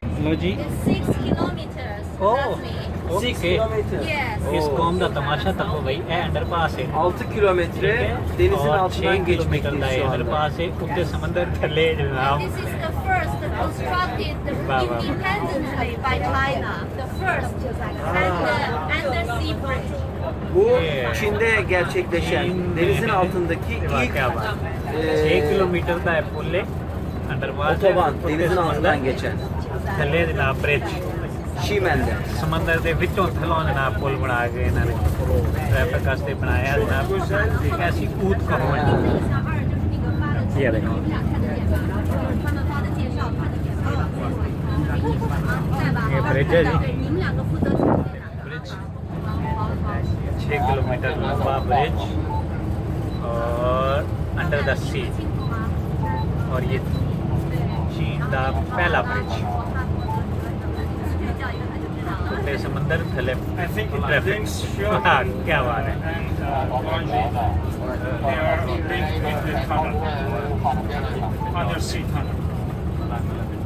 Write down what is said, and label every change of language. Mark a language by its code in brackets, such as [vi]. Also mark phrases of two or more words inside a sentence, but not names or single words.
[pa] ਚਲੋ ਜੀ। [en] 6 kilometers. Oh. roughly. 6 Okay. kilometer. Yes. [pa] ਇਸ Oo. ਕੌਮ ਦਾ ਤਮਾਸ਼ਾ ਤੱਕੋ ਬਈ, ਇਹ ਅੰਡਰਪਾਸ ਹੈ [tr] 6 kilometre denizin [pa] ਔਰ 6 [tr] altından [pa] ਕਿਲੋਮੀਟਰ ਦਾ [tr] geçmekteyiz [pa] ਇਹ [tr] şu anda. [pa] ਅੰਡਰਪਾਸ ਹੈ, ਉੱਤੇ ਸਮੁੰਦਰ ਥੱਲੇ ਜਨਾਬ। [en] This is the first constructed independently by China. The first undersea bridge. [tr] Bu [en] Yeah. [tr] Çin'de gerçekleşen denizin altındaki ilk [pa] 6 ਕਿਲੋਮੀਟਰ ਦਾ ਇਹ ਪੁੱਲ ਹੈ ਅੰਡਰਪਾਸ, [tr] otoban, denizin altından geçen [pa] ਥੱਲੇ ਜਨਾਬ ਬ੍ਰਿਜ, [tr] Şimen'de. [pa] ਸਮੁੰਦਰ ਦੇ ਵਿੱਚੋਂ ਥੱਲੋਂ ਜਨਾਬ ਪੁੱਲ ਬਣਾ ਕੇ ਇਹਨਾਂ ਨੇ ਟ੍ਰੈਫਿਕ ਵਾਸਤੇ ਬਣਾਇਆ ਜਨਾਬ। ਐਸੀ ਊਤ ਕਹੋ ਇਹ ਦੇਖੋ ਇਹ ਬ੍ਰਿਜ ਹੈ ਜੀ, [hi] ब्रिज 6 किलोमीटर लंबा ब्रिज और [en] under the sea, [hi] और ये चीन का पहला ब्रिज। [pa] ਉੱਤੇ ਸਮੁੰਦਰ ਥੱਲੇ ਟ੍ਰੈਫਿਕ, [hi] हाँ क्या बात है। [en] They are built in the tunnel, undersea tunnel.